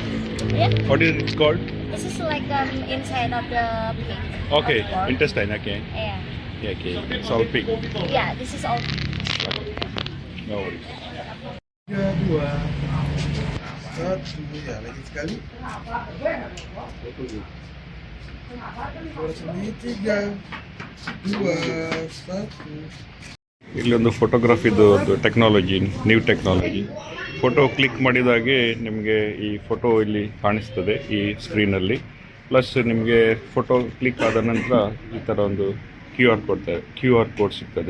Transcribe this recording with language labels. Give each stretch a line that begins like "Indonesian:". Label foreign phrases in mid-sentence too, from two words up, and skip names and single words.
English: Yeah, What is it called? this is like inside of the pig. Okay, Of pork. intestine. Okay. Yeah. Yeah, okay. It's all pig. Yeah, this is all. No worries.
Indonesian: 3, 2, 1 ya lagi sekali. Sini 3, 2, 1.
Kannada: ಇಲ್ಲೊಂದು ಫೋಟೋಗ್ರಫಿದು ಒಂದು
English: technology, new technology. photo click
Kannada: ಮಾಡಿದಾಗೆ ನಿಮಗೆ ಈ ಫೋಟೋ ಇಲ್ಲಿ ಕಾಣಿಸ್ತದೆ ಈ ಸ್ಕ್ರೀನಲ್ಲಿ. ಪ್ಲಸ್ ನಿಮಗೆ
English: photo click
Kannada: ಆದ ನಂತರ ಈ ಥರ ಒಂದು
English: QR code
Kannada: ಸಿಗ್ತದೆ.